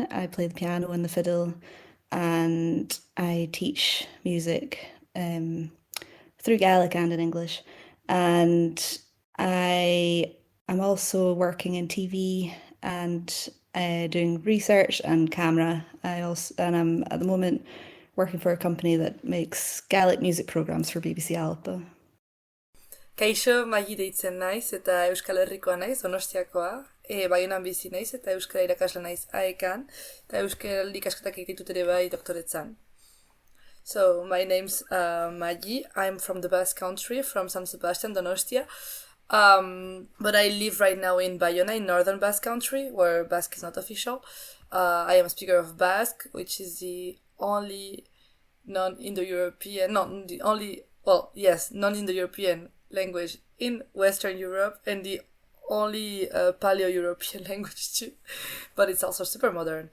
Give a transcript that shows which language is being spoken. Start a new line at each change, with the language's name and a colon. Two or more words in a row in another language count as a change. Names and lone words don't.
English: I play the piano and the fiddle, and I teach music through Gaelic and in English. And I'm also working in TV and doing research and camera. I'm at the moment working for a company that makes Gaelic music programs for BBC Alpa.
Basque: Kaixo, Maddi deitzen naiz eta Euskal Herrikoa naiz, Donostiakoa. Baionan bizi naiz eta euskara irakasle naiz AEKan, eta euskal ikasketak egin ditut ere bai doktoretzan.
English: So, my name's Maddi. I'm from the Basque country, from San Sebastian, Donostia. But I live right now in Bayona, in northern Basque country, where Basque is not official. I am a speaker of Basque, which is the only non-Indo-European language in Western Europe, and the only a Paleo-European language too, but it's also super modern.